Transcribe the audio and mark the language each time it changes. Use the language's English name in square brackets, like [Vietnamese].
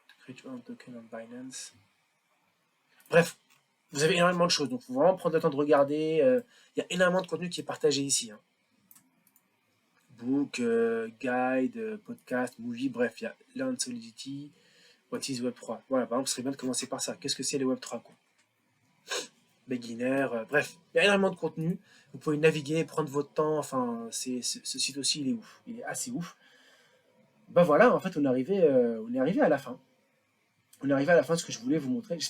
[English] Create your own token on Binance. [French] Bref, vous avez énormément de choses, donc il faut vraiment prendre le temps de regarder. Il y a énormément de contenu qui est partagé ici. Book, guide, podcast, movie, bref, il y a Learn Solidity, [English] What is Web3. [French] Voilà, par exemple, ce serait bien de commencer par ça. Qu'est-ce que c'est les Web3 quoi? Beginner, bref, il y a énormément de contenu. Vous pouvez naviguer, prendre votre temps. Enfin, ce site aussi, il est ouf. Il est assez ouf. Ben voilà, en fait, on est arrivé à la fin. On est arrivé à la fin de ce que je voulais vous montrer.